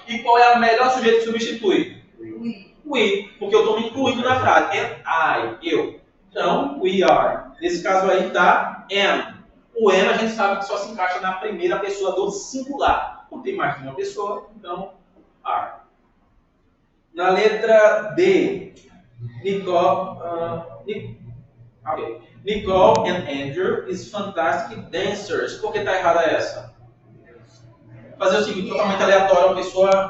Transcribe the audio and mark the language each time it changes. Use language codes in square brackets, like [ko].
[pt] E qual é o melhor sujeito que substitui? We, porque eu estou me incluindo na frase. And I, eu. Então, we are. Nesse caso aí tá am. O am a gente sabe que só se encaixa na primeira pessoa do singular. Não tem mais de uma pessoa, então are. Na letra D, [en] Nicole and Andrew is fantastic dancers. [pt] Por que está errada essa? Fazer o seguinte, totalmente aleatório, uma pessoa...